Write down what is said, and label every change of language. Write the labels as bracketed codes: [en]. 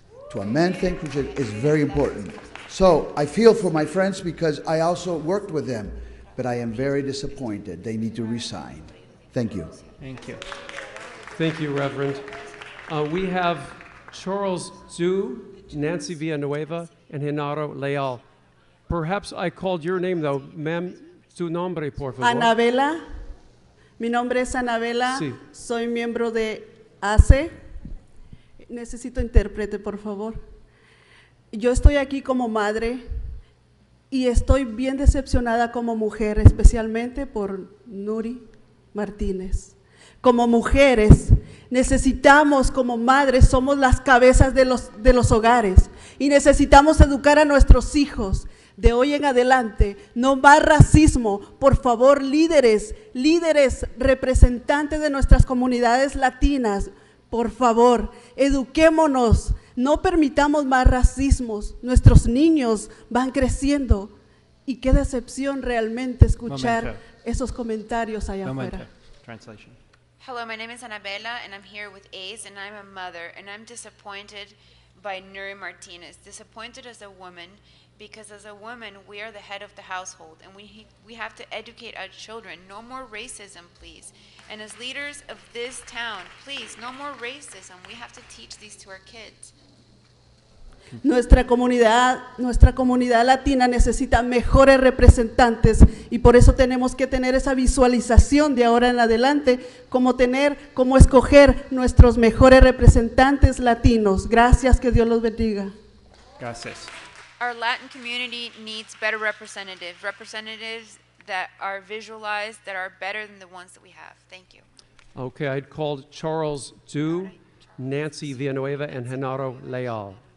[en] To amend things is very important. So I feel for my friends because I also worked with them, but I am very disappointed. They need to resign. Thank you. Thank you. Thank you, Reverend. We have Charles Zhu, Nancy Villanueva, and Genaro Leal. Perhaps I called your name, though. [es] Ma'am, su nombre, por favor. Anabela. Mi nombre es Anabela. Sí. Soy miembro de ACE. Necesito intérprete, por favor. Yo estoy aquí como madre y estoy bien decepcionada como mujer, especialmente por Nury Martínez. Como mujeres, necesitamos, como madres, somos las cabezas de los hogares y necesitamos educar a nuestros hijos. De hoy en adelante, no más racismo. Por favor, líderes, representantes de nuestras comunidades latinas, por favor, eduquémonos, no permitamos más racismos. Nuestros niños van creciendo y qué decepción realmente escuchar esos comentarios allá afuera. [en] Translation. Hello, my name is Anabela, and I'm here with Ace, and I'm a mother, and I'm disappointed by Nury Martinez. Disappointed as a woman, because as a woman, we are the head of the household, and we have to educate our children. No more racism, please. And as leaders of this town, please, no more racism. We have to teach these to our kids. [es] Nuestra comunidad latina necesita mejores representantes y por eso tenemos que tener esa visualización de ahora en adelante, como escoger nuestros mejores representantes latinos. Gracias, que Dios los bendiga. Gracias. [en] Our Latin community needs better representatives that are visualized, that are better than the ones that we have. Thank you. Okay, I'd called Charles Zhu, Nancy Villanueva, and Genaro Leal.